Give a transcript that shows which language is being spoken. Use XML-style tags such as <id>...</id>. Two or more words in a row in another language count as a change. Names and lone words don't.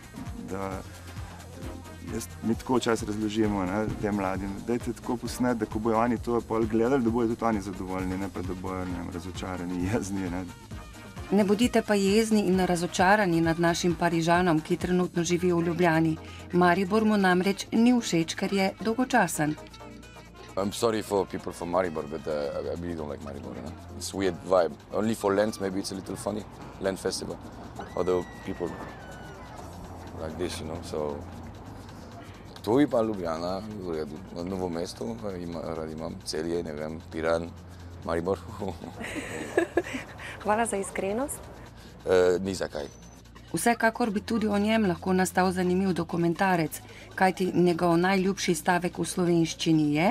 <sl>Mi tako včasih razložimo tem mladim, dajte tako posnet, da ko bojo oni to pol gledali, da bojo tudi oni zadovoljni, ne pa da bojo razočarani, jezni. Ne bodite pa jezni in razočarani nad našim Parižanom, ki trenutno živi v Ljubljani. Maribor mu namreč ni všeč, ker je dolgočasen.</sl> <en>I'm sorry for people from Maribor, but I really don't like Maribor. It's a weird vibe. Only for Lent, maybe it's a little funny. Lent festival. Although people like this, so...</en> <sl>Ptuj pa Ljubljana, Novo mesto, rad imam Celje, ne vem, Piran, Maribor. Hvala za iskrenost. Ni zakaj. Vsekakor bi tudi o njem lahko nastal zanimiv dokumentarec, kajti njegov najljubši stavek v slovenščini je:</sl>